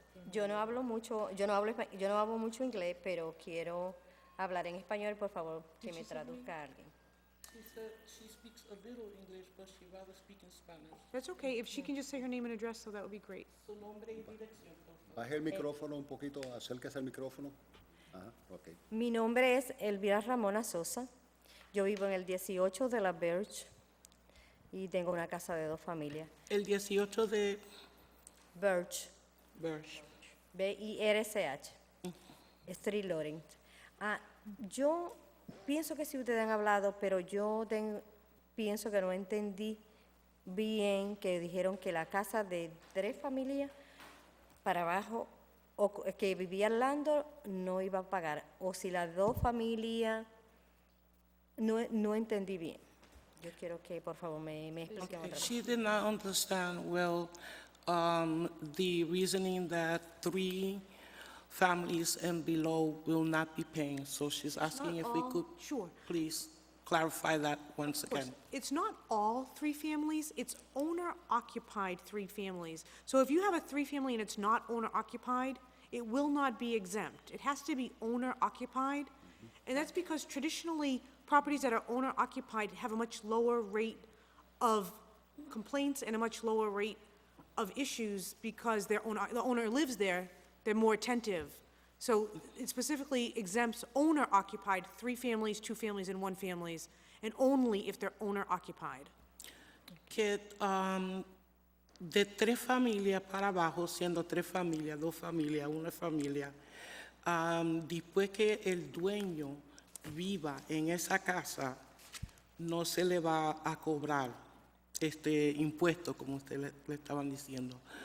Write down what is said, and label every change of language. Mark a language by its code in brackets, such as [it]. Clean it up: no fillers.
[es] Yo no hablo mucho inglés, pero quiero hablar en español, por favor, que me traduzca alguien. [en] She said she speaks a little English, but she'd rather speak in Spanish. That's okay, if she can just say her name and address, so that would be great. [es] Su nombre y dirección, por favor. Baje el micrófono un poquito, acérquese al micrófono. Ajá, ok. Mi nombre es Elvira Ramona Sosa. Yo vivo en el 18 de la Birch y tengo una casa de 2 familias. El 18 de Birch, Birch. [en] B-I-R-C-H, Street Lawrence. [es] Yo pienso que sí ustedes han hablado, pero yo pienso que no entendí bien que dijeron que la casa de 3 familias para abajo, o que vivía al landlord, no iba a pagar. O si las 2 familias, no entendí bien. Yo quiero que por favor me expliquen otra vez. [en] She did not understand well the reasoning that 3 families and below will not be paying. So she's asking if we could Sure. please clarify that once Of course, again. it's not all 3 families, it's owner-occupied 3 families. So if you have a 3-family and it's not owner-occupied, it will not be exempt. It has to be owner-occupied, and that's because traditionally, properties that are owner-occupied have a much lower rate of complaints and a much lower rate of issues because the owner lives there, they're more attentive. So it specifically exempts owner-occupied 3 families, 2 families, and 1 families, and only if they're owner-occupied. [es] Que de 3 familias para abajo, siendo 3 familias, 2 familias, 1 familia, después que el dueño viva en esa casa, no se le va a cobrar impuesto, como usted le estaban diciendo.